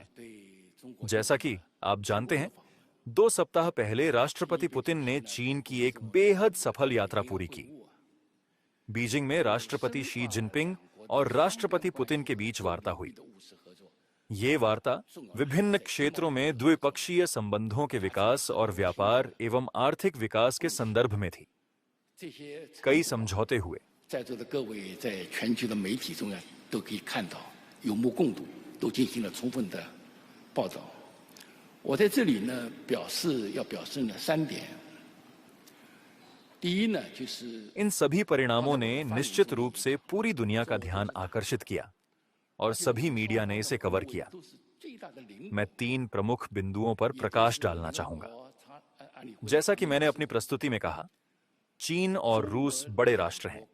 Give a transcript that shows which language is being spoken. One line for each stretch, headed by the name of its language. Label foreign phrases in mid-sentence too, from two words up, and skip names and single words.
Hindi: जैसा कि आप जानते हैं, 2 सप्ताह पहले राष्ट्रपति पुतिन ने चीन की एक बेहद सफल यात्रा पूरी की। बीजिंग में राष्ट्रपति शी जिनपिंग और राष्ट्रपति पुतिन के बीच वार्ता हुई। ये वार्ता विभिन्न क्षेत्रों में द्विपक्षीय संबंधों के विकास और व्यापार एवं आर्थिक विकास के संदर्भ में थी। कई समझौते हुए।
Chinese: 在座的各位在全球的媒体中都可以看到，有目共睹，都进行了充分的报道。我在这里呢，表示呢3点。第一呢，就是
Hindi: इन सभी परिणामों ने निश्चित रूप से पूरी दुनिया का ध्यान आकर्षित किया और सभी मीडिया ने इसे कवर किया। मैं 3 प्रमुख बिंदुओं पर प्रकाश डालना चाहूंगा। जैसा कि मैंने अपनी प्रस्तुति में कहा, चीन और रूस बड़े राष्ट्र हैं।